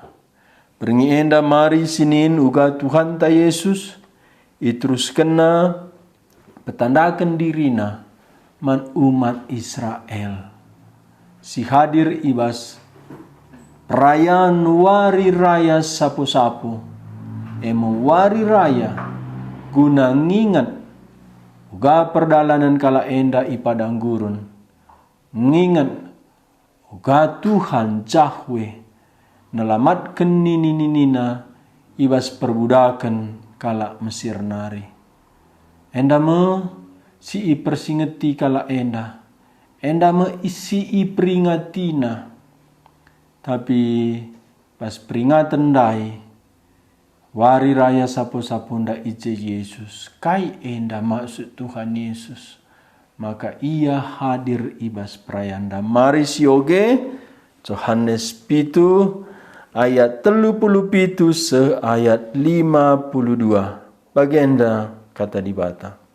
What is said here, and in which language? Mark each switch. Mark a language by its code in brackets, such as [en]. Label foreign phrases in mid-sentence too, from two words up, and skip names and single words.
[btx] Beringi enda mari sinin uga Tuhan ta Yesus terus kena petandakan dirina man umat Israel. Si hadir ibas perayaan wari raya sapu-sapu. Wari raya guna ngingat uga perdalanan kala enda ipadang gurun. Ngingat uga Tuhan Yahweh nelamatkan nini-nina ibas perbudakan kala Mesir nari. Enda me si persingeti kala enda. Enda me isi peringatina. Tapi pas peringatan dai wari raya sapu-sapu nda ije Yesus. Kai enda maksud Tuhan Yesus. Maka ia hadir ibas perayaan. Mari sioge Yohanes 7 ayat 37 se ayat 52. Bagenda kata di bata.